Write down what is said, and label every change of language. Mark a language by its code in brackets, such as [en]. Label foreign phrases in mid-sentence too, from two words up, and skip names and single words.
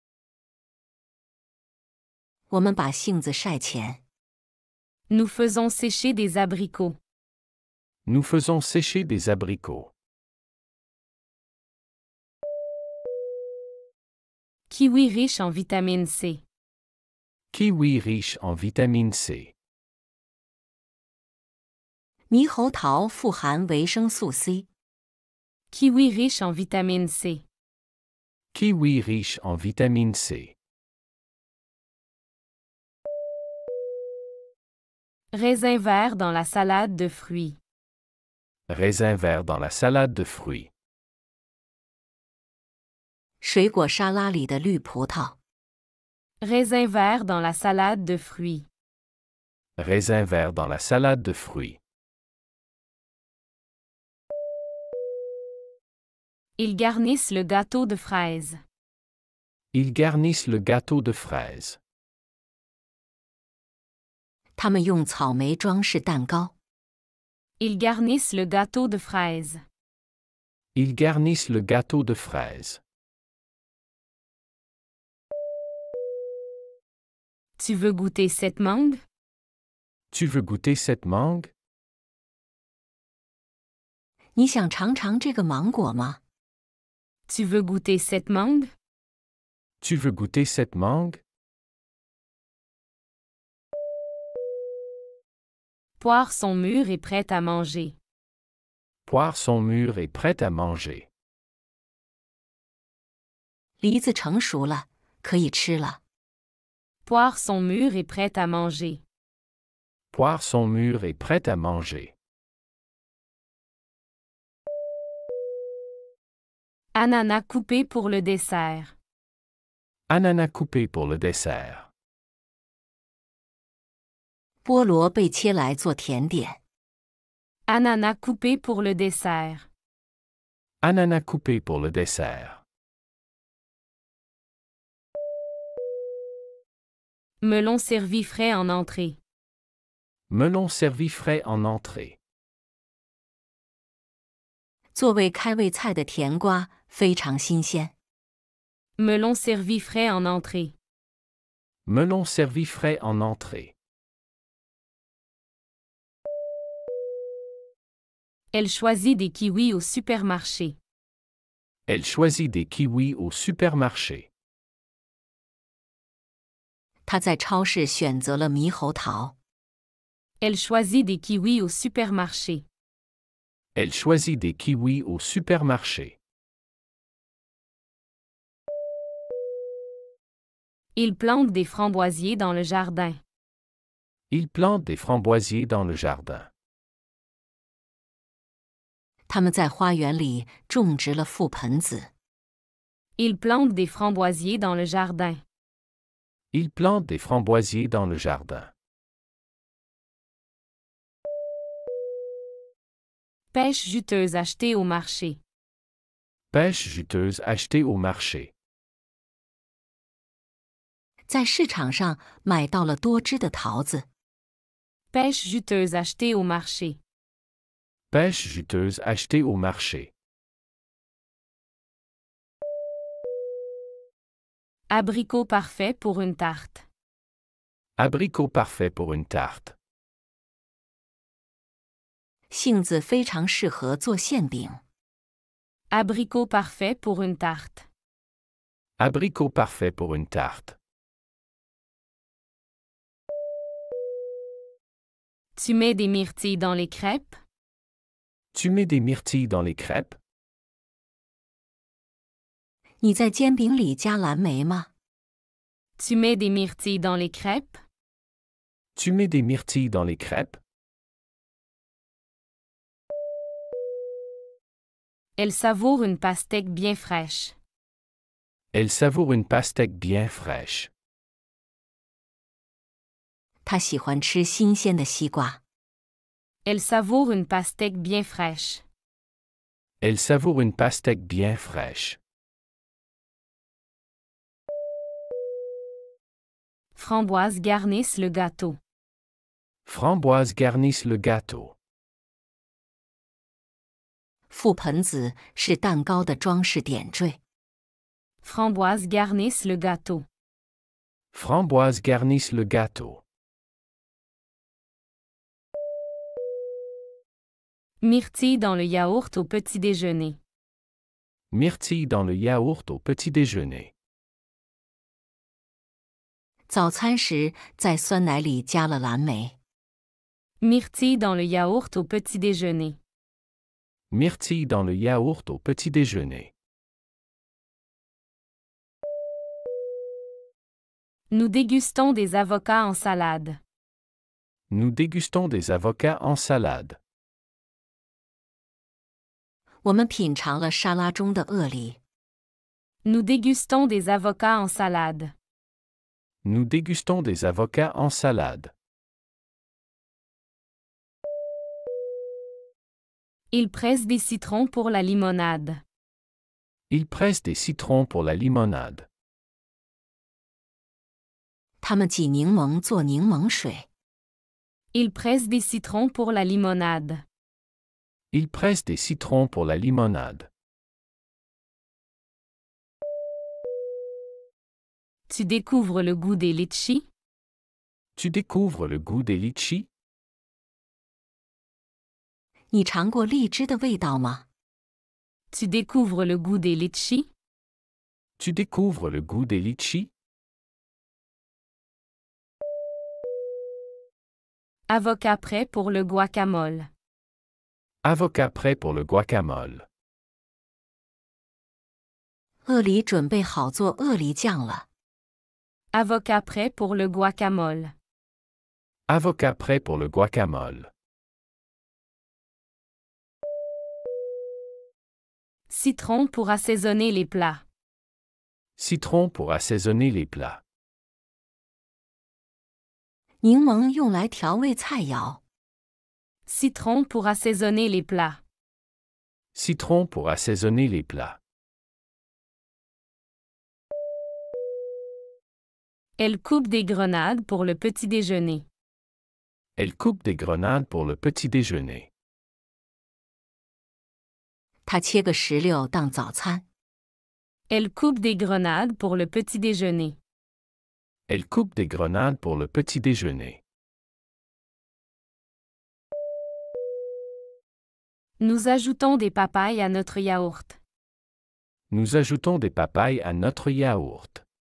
[zh] 我们把杏子晒前。 [fr] Nous faisons sécher des abricots. Nous faisons sécher des abricots. Kiwi riche en vitamine C. Kiwi riche en vitamine C. [zh] 猕猴桃富含维生素 C。 [fr] Kiwi riche en vitamine C. Kiwi riche en vitamine C. Raisin vert dans la salade de fruits. Raisin vert dans la salade de fruits. [zh] 水果沙拉里的绿葡萄。 [fr] Raisin vert dans la salade de fruits. Raisin vert dans la salade de fruits. Ils garnissent le gâteau de fraises. Ils garnissent le gâteau de fraises. [zh] 他们用草莓装饰蛋糕。 [fr] Ils garnissent le gâteau de fraises. Ils garnissent le gâteau de fraises. Tu veux goûter cette mangue? Tu veux goûter cette mangue? [zh] 你想尝尝这个芒果吗？ [fr] Tu veux goûter cette mangue? Tu veux goûter cette mangue? Poires sont mûres et prêtes à manger. Poires sont mûres et prêtes à manger. [zh] 梨子成熟了，可以吃了。 [fr] Poires sont mûres et prêtes à manger. Poires sont mûres et prêtes à manger. Ananas coupés pour le dessert. Ananas coupés pour le dessert. [zh] 菠萝被切来做甜点。 [fr] Ananas coupés pour le dessert. Ananas coupés pour le dessert. Melon servi frais en entrée. Melon servi frais en entrée. [zh] 作为开胃菜的甜瓜非常新鲜。 [fr] Melon servi frais en entrée. Melon servi frais en entrée. Elle choisit des kiwis au supermarché. Elle choisit des kiwis au supermarché. [zh] 她在超市选择了猕猴桃。 [fr] Elle choisit des kiwis au supermarché. Elle choisit des kiwis au supermarché. Il plante des framboisiers dans le jardin. Il plante des framboisiers dans le jardin. [zh] 他们在花园里种植了覆盆子。 [fr] Il plante des framboisiers dans le jardin. Il plante des framboisiers dans le jardin. Pêche juteuse achetée au marché. Pêche juteuse achetée au marché. [zh] 在市场上买到了多汁的桃子。 [fr] Pêche juteuse achetée au marché. Pêche juteuse achetée au marché. Abricot parfait pour une tarte. Abricot parfait pour une tarte. [zh] 杏子非常适合做馅饼。 [fr] Abricot parfait pour une tarte. Abricot parfait pour une tarte. Tu mets des myrtilles dans les crêpes? Tu mets des myrtilles dans les crêpes? [zh] 你在煎饼里加蓝莓吗？ [fr] Tu mets des myrtilles dans les crêpes? Tu mets des myrtilles dans les crêpes? Elle savoure une pastèque bien fraîche. Elle savoure une pastèque bien fraîche. [zh] 她喜欢吃新鲜的西瓜。 [fr] Elle savoure une pastèque bien fraîche. Elle savoure une pastèque bien fraîche. Framboises garnissent le gâteau. Framboises garnissent le gâteau. [zh] 覆盆子是蛋糕的装饰点缀。 [fr] Framboises garnissent le gâteau. Framboises garnissent le gâteau. Myrtilles dans le yaourt au petit déjeuner. Myrtilles dans le yaourt au petit déjeuner. [zh] 早餐时在酸奶里加了蓝莓。 [fr] Myrtilles dans le yaourt au petit déjeuner. Myrtilles dans le yaourt au petit déjeuner. Nous dégustons des avocats en salade. Nous dégustons des avocats en salade. [zh] 我们品尝了沙拉中的鳄梨。 [fr] Nous dégustons des avocats en salade. Nous dégustons des avocats en salade. Il presse des citrons pour la limonade. Il presse des citrons pour la limonade. [zh] 他们挤柠檬做柠檬水。 [fr] Il presse des citrons pour la limonade. Il presse des citrons pour la limonade. Tu découvres le goût des litchis? Tu découvres le goût des litchis? [zh] 你尝过荔枝的味道吗？ [fr] Tu découvres le goût des litchis? Tu découvres le goût des litchis? Avocat prêt pour le guacamole. Avocat prêt pour le guacamole. [zh] 鳄梨准备好做鳄梨酱了。 [fr] Avocat prêt pour le guacamole. Avocat prêt pour le guacamole. Citron pour assaisonner les plats. Citron pour assaisonner les plats. [zh] 柠檬用来调味菜肴。 [fr] Citron pour assaisonner les plats. Citron pour assaisonner les plats. Elle coupe des grenades pour le petit déjeuner. Elle coupe des grenades pour le petit déjeuner. [zh] 他切个石榴当早餐。 [fr] Elle coupe des grenades pour le petit déjeuner. Elle coupe des grenades pour le petit déjeuner. Nous ajoutons des papayes à notre yaourt. Nous ajoutons des papayes à notre yaourt.